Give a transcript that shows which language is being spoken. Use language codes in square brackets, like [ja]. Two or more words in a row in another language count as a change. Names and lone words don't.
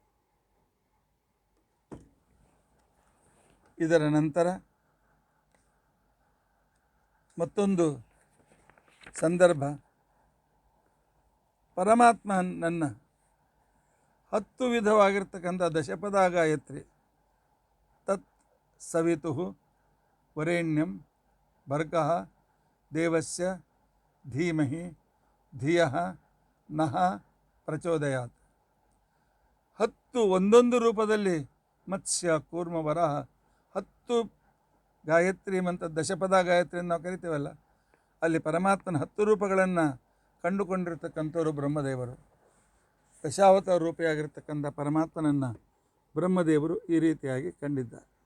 [kn] ಇದರ ನಂತರ ಮತ್ತೊಂದು ಸಂದರ್ಭ, ಪರಮಾತ್ಮ ನನ್ನ 10 ವಿಧವಾಗಿರ್ತಕ್ಕಂಥ ದಶಪದ ಗಾಯತ್ರಿ [sa] ತತ್ ಸವಿತು ವರೇಣ್ಯಂ ಭರ್ಗಃ ದೇವಸ್ಯ ಧೀಮಹಿ ಧಿಯಃ ನಃ ಪ್ರಚೋದಯಾತ್. [kn] 10 ಒಂದೊಂದು ರೂಪದಲ್ಲಿ ಮತ್ಸ್ಯ, ಕೂರ್ಮ, ವರಾಹ 10 ಗಾಯತ್ರಿ ಮಂತ್ರ ದಶಪದ ಗಾಯತ್ರಿಯನ್ನು ನಾವು ಕರಿತೀವಲ್ಲ, ಅಲ್ಲಿ ಪರಮಾತ್ಮನ 10 ರೂಪಗಳನ್ನು ಕಂಡುಕೊಂಡಿರ್ತಕ್ಕಂಥವರು ಬ್ರಹ್ಮದೇವರು. ದಶಾವತಾರ ರೂಪಿಯಾಗಿರ್ತಕ್ಕಂಥ ಪರಮಾತ್ಮನನ್ನು ಬ್ರಹ್ಮದೇವರು ಈ ರೀತಿಯಾಗಿ ಕಂಡಿದ್ದಾರೆ.